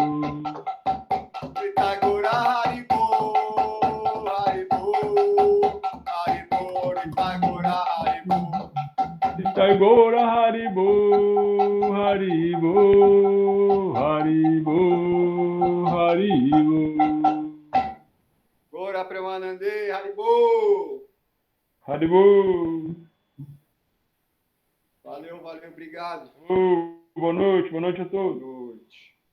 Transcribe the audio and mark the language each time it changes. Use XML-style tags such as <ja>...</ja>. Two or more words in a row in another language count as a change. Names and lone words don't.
<bn>নিতাই গৌর হরিবো, হরিবো, হরিবো, নিতাই গৌর হরিবো. নিতাই গৌর হরিবো, হরিবো, হরিবো, হরিবো. গৌর প্রেমানন্দে, হরিবো. Haribo.</bn> <pt>Valeu, valeu, obrigado. Boa noite a todos. Boa noite.</pt>